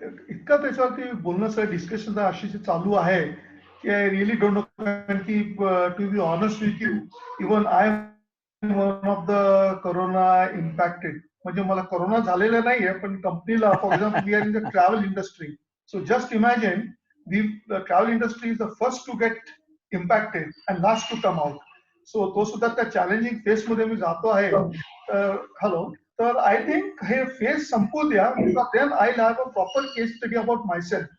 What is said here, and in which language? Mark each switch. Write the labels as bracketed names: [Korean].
[Marathi] इतकं त्याच्यावरती बोलणं डिस्कशन आशिष चालू आहे की [English] I really don't know. [Marathi] कारण की [English] To be honest with you, even I am one of the corona impacted. [Marathi] म्हणजे मला कोरोना झालेला नाहीये, पण कंपनीला [English] For example we are in the travel industry. So just imagine the travel industry is the first to get impacted and last to come out. [Marathi] So तो सुद्धा त्या challenging face मध्ये मी जातो आहे. हॅलो. [English] तर I think [Marathi] हे face संपू द्या, [English] Then I have a proper case study about myself.